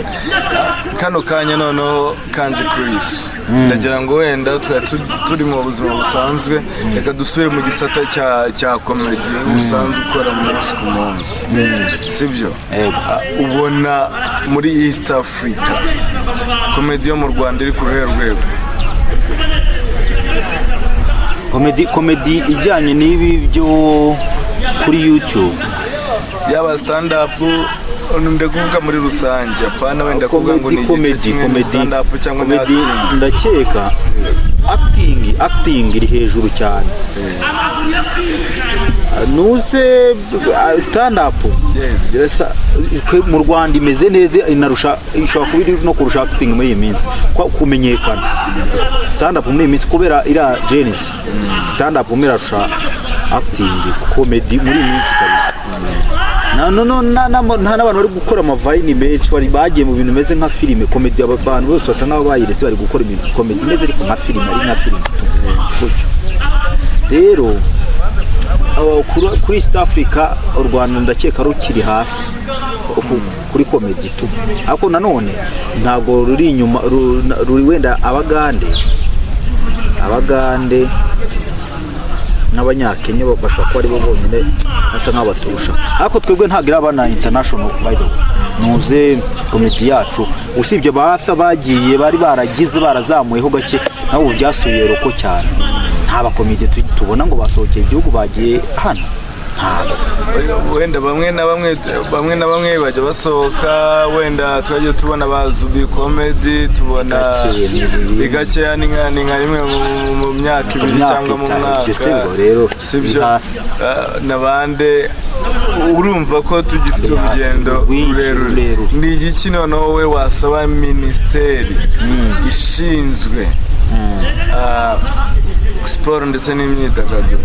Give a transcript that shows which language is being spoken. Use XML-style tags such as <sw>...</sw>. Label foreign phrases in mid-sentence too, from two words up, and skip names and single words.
<rw>Kano kanya noneho Kanji Chris ndagira ngo wenda turi mu buzima busanzwe reka dusubire mu gisata cya comedy usanzwe ukora umunsi ku munsi sibyo ubona muri East Africa comedy yo mu Rwanda iri ku ruhe rwego comedy ijyanye n'ibi byo kuri YouTube yaba</rw> <en>stand up</en> <rw>ndakuvuga muri rusange apana wenda kuvuga ngo ni comedy</rw> <en>stand up</en> <rw>cyangwa comedy ndakeka acting iri hejuru cyane nuze</rw> <en>stand up yes</en> <rw>mu Rwanda imeze neza inarusha ishobora kuba iri no kurusha acting muri iyi minsi kumenyekana</rw> <en>stand up</en> <rw>muri iyi minsi kubera ira Genesis</rw> <en>stand up</en> <rw>mirasha</rw> <en>acting comedy</en> <rw>muri iyi minsi kabisa nta n'abantu bari gukora amavayini menshi bari bagiye mu bintu bimeze nka filime comedy abantu bose basa nkaho bayiretse bari gukora ibintu comedy imeze ariko nka filime ari nka filime gutyo rero kuri East Africa u Rwanda ndakeka rukiri hasi kuri comedy tu ariko nanone ntabwo ruri inyuma ruri wenda abagande n'abanyakenya bashaka ko ari bo bonyine asa nk'abaturusha ariko twebwe ntabwo irabana</rw> <en>international by the way</en> <rw>muze comedy yacu usibye batha bagiye bari barazamuyeho gake nabo byasuye roko cyane ntaba comedy tubona ngo basohokeye igihugu bagiye hano wenda bamwe na bamwe bajya basohoka wenda twagiye tubona bazubi comedy tubona bigakeya ni nka rimwe mu myaka ibiri cyangwa mu mwaka sibyo nabande urumva ko tugifite urugendo rurerure ni igiki noneho wowe wasaba ministeri ishinzwe siporo ndetse n'imyidagaduro</rw>